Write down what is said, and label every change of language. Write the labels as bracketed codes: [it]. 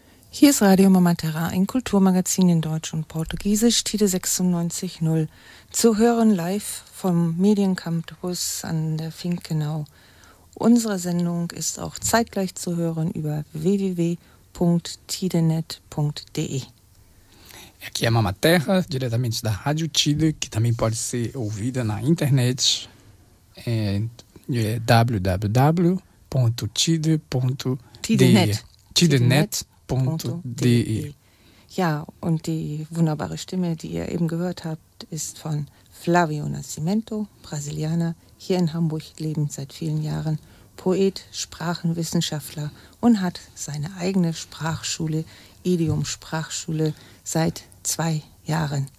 [de] Hier ist Radio Mama Terra, ein Kulturmagazin in Deutsch und Portugiesisch, Tide 96.0. Zu hören live vom Mediencampus an der Finkenau. Unsere Sendung ist auch zeitgleich zu hören über www.tidenet.de. [pt] Aqui é Mama Terra, diretamente da Rádio Tide, que também pode ser ouvida na internet, www.tidenet.de. [de] Ja, und die wunderbare Stimme, die ihr eben gehört habt, ist von Flavio Nascimento, Brasilianer, hier in Hamburg lebend seit vielen Jahren, Poet, Sprachenwissenschaftler und hat seine eigene Sprachschule, Idiom-Sprachschule, seit 2 Jahren.